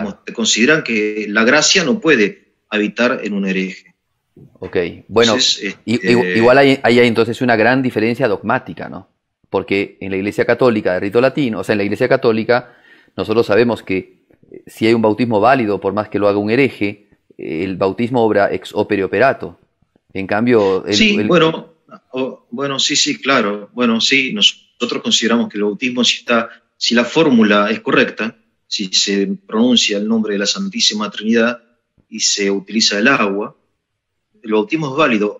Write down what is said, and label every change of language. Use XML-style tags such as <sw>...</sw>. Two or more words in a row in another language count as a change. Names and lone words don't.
<es>Digamos, te consideran que la gracia no puede habitar en un hereje. Ok, bueno, Entonces, igual hay entonces una gran diferencia dogmática, ¿no? Porque en la Iglesia Católica de rito latino, o sea, en la Iglesia Católica, nosotros sabemos que si hay un bautismo válido, por más que lo haga un hereje, el bautismo obra</es> <la>ex opere operato.</la> <es>En cambio... Bueno, sí, claro. Bueno, sí, nosotros consideramos que el bautismo, si la fórmula es correcta, si se pronuncia el nombre de la Santísima Trinidad y se utiliza el agua, el bautismo es válido.</es>